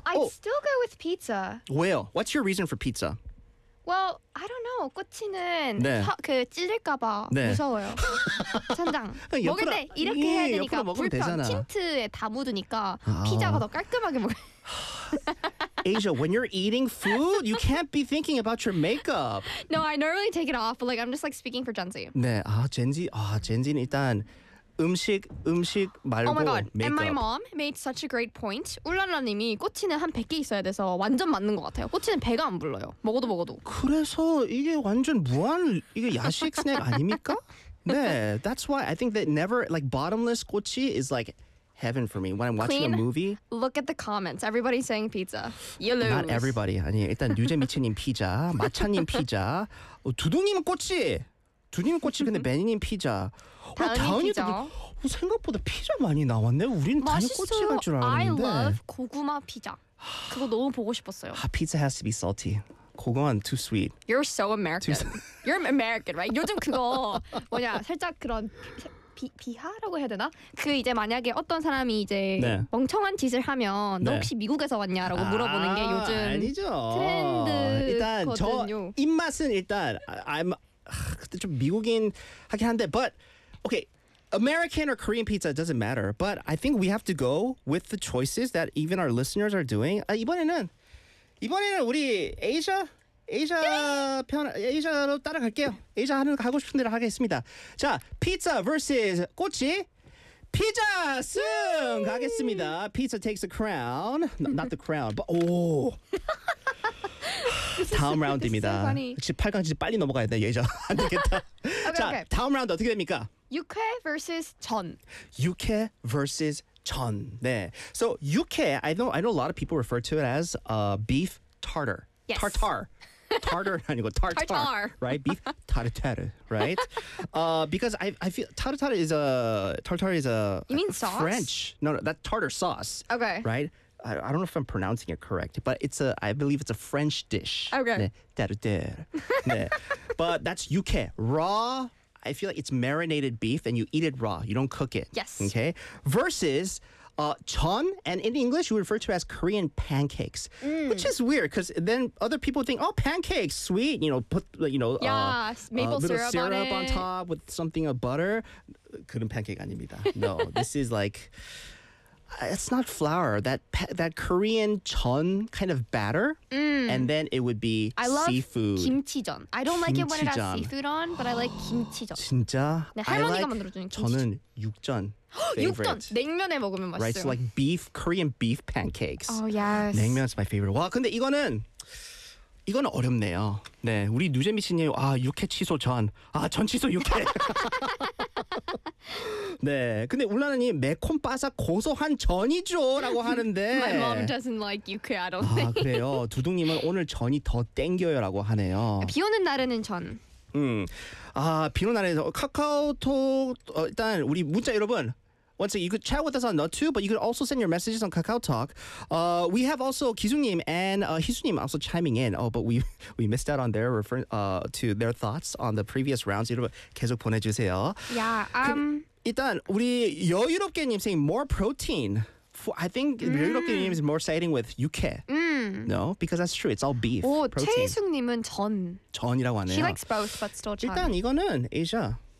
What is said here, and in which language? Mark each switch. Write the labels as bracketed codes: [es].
[en] I'd 오. still go with pizza. [ko] 왜요? [en] What's your reason for pizza? Well, I don't know. [ko] 꼬치는 네. 그 찔릴까봐 네. 무서워요. 천장. 먹을 때 이렇게 해야 되니까 옆으로 먹으면 되잖아. 틴트에 다 묻으니까 피자가 더 깔끔하게 먹어요. [en] Asia, when you're eating food, you can't be thinking about your makeup. No, I normally take it off, but like I'm just like speaking for Gen Z. [ko] 네, 아 Gen Z, 아 Gen Z는 일단 음식 말고 [en] Oh my god, [ko] 메이크업. [en] and my mom made such a great point. [ko] 울랄라님이 꼬치는 한 100개 있어야 돼서 완전 맞는 것 같아요. 꼬치는 배가 안 불러요. 먹어도. 그래서 이게 완전 무한, 이게 야식 스낵 아닙니까? [en] 네, that's why I think that never, like bottomless 꼬치 is like heaven for me. When I'm watching Queen, a movie. Look at the comments. Everybody's saying pizza. You lose. Not everybody. [ko] 아니, 일단 뉴제미치님 피자, 마차님 피자, 두둥님 꼬치. 두님 꼬치 근데 매니님 피자. 다은이 피자. 생각보다 피자 많이 나왔네. 우리는 다은이 꼬치 갈 줄 알았는데. [en] I love [ko] 고구마 피자. 그거 너무 보고 싶었어요. [en] 아, pizza has to be salty. [ko] 그건 [en] too sweet. You're so American. You're American, right? [ko] 요즘 그거 뭐냐 살짝 그런 비하라고 해야 되나? 그 이제 만약에 어떤 사람이 이제 네. 멍청한 짓을 하면 너 네. 혹시 미국에서 왔냐라고 물어보는 게 요즘 아니죠. 트렌드거든요. 일단 저 입맛은 일단 I'm 그때 좀 미국인 하긴 한데 [en] but okay. American or Korean pizza doesn't matter, but I think we have to go with the choices that even our listeners are doing. [ko] 이번에는 우리 아시아 편 아시아로 따라갈게요. 아시아 하는 가고 싶은 대로 하겠습니다. 자, 피자 versus 꼬치 피자 승 가겠습니다. [en] Pizza takes the crown, not the crown, but oh. [ko] 다음 라운드입니다. 18강 진짜 빨리 넘어가야 돼 예자 안 되겠다. 자, 다음 라운드 어떻게 됩니까? 육회 versus 전. 육회 versus 전. 네. [en] So 육회, I know a lot of people refer to it as beef tartar. Yes. Tartar. Tartar [ko] 아니고 [en] tartar. Right. Beef tartar. Right. because I feel tartar is a. You mean sauce? French. No. That tartar sauce. Okay. Right. I don't know if I'm pronouncing it correct, but it's a. I believe it's a French dish. Okay. 네. Tartar. 네. But that's 육회 raw. I feel like it's marinated beef and you eat it raw. You don't cook it. Yes. Okay. Versus 전, and in English, you refer to it as Korean pancakes, which is weird because then other people think, oh, pancakes, sweet. You know, put, you know, maple syrup on top with something of butter. [ko] 그런 pancake 아닙니다. [en] No, this is like, it's not flour. That Korean 전 kind of batter. And then it would be seafood. I love 김치전. I don't like it when it has seafood on, but I like 김치전. [ko] 진짜? 네, 할머니가 like 만들어주는 김치전. 저는 육전. 육전! 냉면에 먹으면 맛있어요. [en] Right, so like beef, Korean beef pancakes. Oh, yes. 냉면 is my favorite. [ko] 와, 근데 이거는 어렵네요. 네, 우리 누제미씨님, 아, 육회 취소 전. 아, 전 취소 육회. 네, 근데 울라나님 매콤 바삭 고소한 전이죠 라고 하는데 [en] My mom doesn't like 육회, I don't think. [ko] 아, 그래요? 두둥님은 오늘 전이 더 땡겨요 라고 하네요. 비 오는 날에는 전. 아, 비 오는 날에는 카카오톡, 일단 우리 문자 여러분 [en] Once again, you could chat with us on Note 2, but you could also send your messages on KakaoTalk. We have also Kizu-nim and Hisu-nim also chiming in. Oh, but we missed out on their to their thoughts on the previous rounds. [ko] 여러분, 계속 보내주세요. [en] Yeah. [ko] 일단 우리 [en] 여유롭게님 saying more protein. I think 여유롭게님 is more siding with 육회. No, because that's true. It's all beef. [ko] 오, 최희숙님은 전. 전이라고 하네요. [en] She likes both, but still 전. [ko] 일단 이거는 Asia.